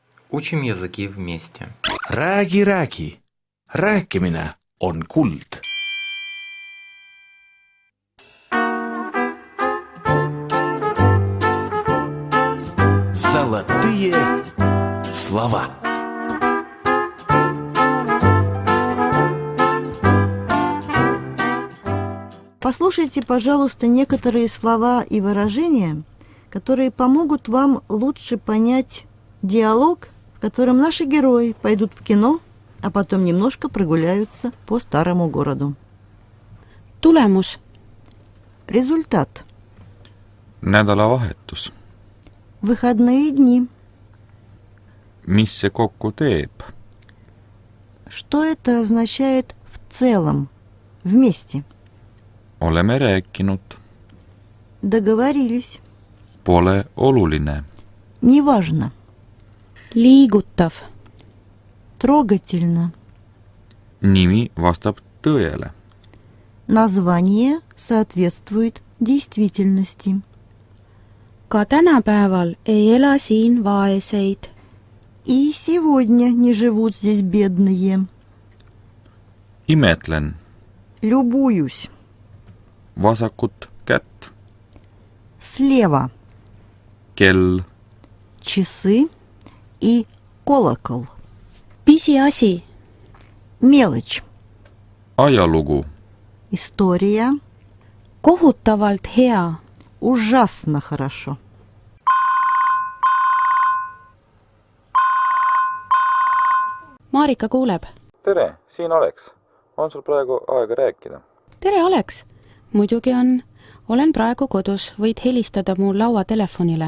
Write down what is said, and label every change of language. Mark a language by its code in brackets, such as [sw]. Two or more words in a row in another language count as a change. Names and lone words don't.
[ru] Учим языки вместе. [et] Räägi. Rääkimine on kuld. [ru] Золотые слова. Послушайте, пожалуйста, некоторые слова и выражения, которые помогут вам лучше понять диалог, в котором наши герои пойдут в кино, а потом немножко прогуляются по старому городу. [et] Tulemus. [ru] Результат. [et] Nädalavahetus. [ru] Выходные дни. [et] Mis see kokku teeb? [ru] Что это означает в целом, вместе? [et] Oleme rääkinud. [ru] Договорились. [et] Pole oluline. [ru] Неважно. [et] Liigutav. [ru] Трогательно. [et] Nimi vastab tõele. [ru] Название соответствует действительности. [et] Ka tänapäeval ei ela siin vaeseid. [ru] И сегодня не живут здесь бедные. [et] Imetlen. [ru] Любуюсь. [et] Vasakut kätt. [ru] Слева. [et] Kell. [ru] Часы и колокол. [et] Pisiasi. [ru] Мелочь. [et] Ajalugu. [ru] История. [et] Kohutavalt hea. [ru] Ужасно хорошо. [et] Marika kuuleb. Tere, siin Aleks. On sul praegu aega rääkida? Tere, Aleks. Muidugi on. Olen praegu kodus. Võid helistada mu lauatelefonile.